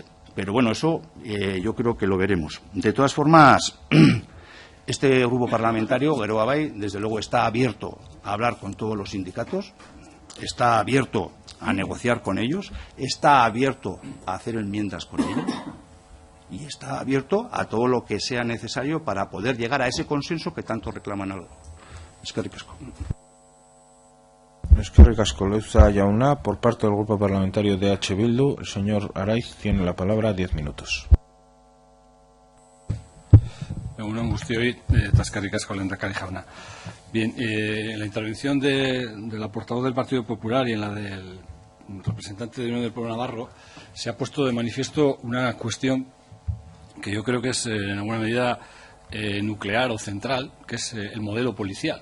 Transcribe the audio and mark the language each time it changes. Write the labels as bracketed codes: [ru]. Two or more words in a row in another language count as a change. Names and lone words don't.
[es] Pero bueno, eso yo creo que lo veremos. De todas formas, este grupo parlamentario, Geroa Bai, desde luego está abierto a hablar con todos los sindicatos, está abierto a negociar con ellos, está abierto a hacer enmiendas con ellos y está abierto a todo lo que sea necesario para poder llegar a ese consenso que tanto reclaman algo. [eu] Eskerrik asko. Eskerrik asko, Leuza Jauna. [es] Por parte del Grupo Parlamentario de H. Bildu, el señor Araiz tiene la palabra 10 minutos. [eu] Egun guztioi, eta eskerrik asko lehendakari jauna. [es] Bien, en la intervención de la portavoz del Partido Popular y en la del representante de Unión del Pueblo Navarro se ha puesto de manifiesto una cuestión que yo creo que es en alguna medida nuclear o central, que es el modelo policial.